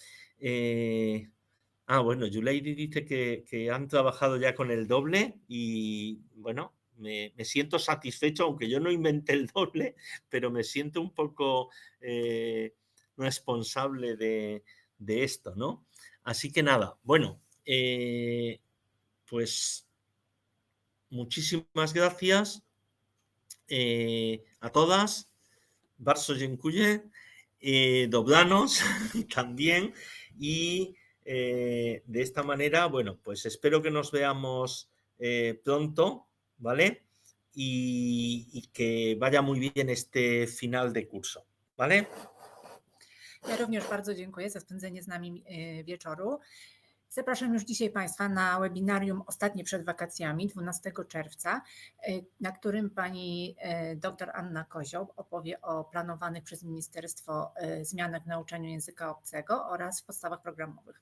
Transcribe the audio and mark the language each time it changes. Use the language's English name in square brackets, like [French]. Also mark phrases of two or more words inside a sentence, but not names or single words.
[Spanish] Bueno, Yuleidi dice que han trabajado ya con el doble y, bueno, me siento satisfecho, aunque yo no inventé el doble, pero me siento un poco responsable de esto, ¿no? Así que nada, bueno, pues muchísimas gracias a todas. [Polish] Bardzo dziękuję. [Spanish] Doblanos también. Y de esta manera, bueno, pues espero que nos veamos pronto, ¿vale? Y que vaya muy bien este final de curso, ¿vale? [Polish] Ja również bardzo dziękuję za spędzenie z nami wieczoru. Zapraszam już dzisiaj Państwa na webinarium ostatnie przed wakacjami 12 czerwca, na którym pani dr Anna Kozioł opowie o planowanych przez ministerstwo zmianach w nauczaniu języka obcego oraz w podstawach programowych.